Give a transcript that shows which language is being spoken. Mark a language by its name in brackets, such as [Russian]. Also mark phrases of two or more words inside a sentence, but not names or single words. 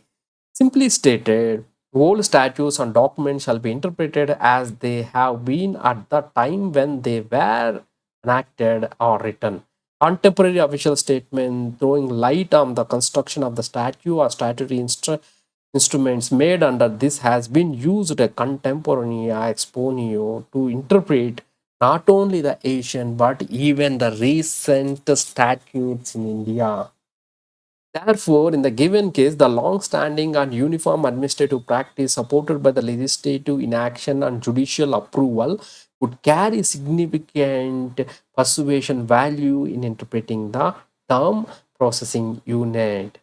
[English] Simply stated, old statutes and documents shall be interpreted as they have been at the time when they were enacted or written. Contemporary official statement throwing light on the construction of the statute or statutory instruments made under this has been used a [Latin] contemporanea exponio [English] to interpret not only the ancient but even the recent statutes in India. Therefore, in the given case, the long-standing and uniform administrative practice supported by the legislative inaction and judicial approval would carry significant persuasion value in interpreting the term processing unit.